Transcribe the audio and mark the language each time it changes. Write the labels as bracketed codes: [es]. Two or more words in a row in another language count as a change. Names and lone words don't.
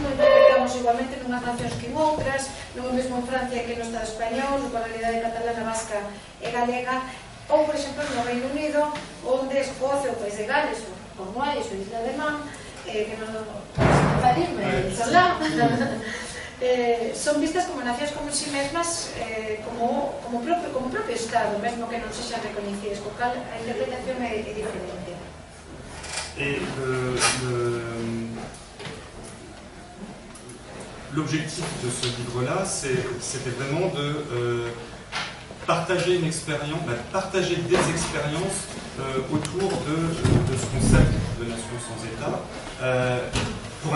[gl] nos interpretamos igualmente nunhas nacións que en outras, non o mesmo en Francia que no Estado español, coa realidade catalana, vasca e galega, ou, por exemplo, no Reino Unido, onde Escocia, o País de Gales, o Cornualles, o Isla de Man, que non farirme, son lá, son vistas como nacións como si mesmas, como propio Estado, mesmo que non se xa recoñecidas, co cal a interpretación é diferente. [fr] Et l'objectif de ce livre-là, c'était vraiment de partager une expérience, partager des expériences autour de ce concept de nation sans État, pour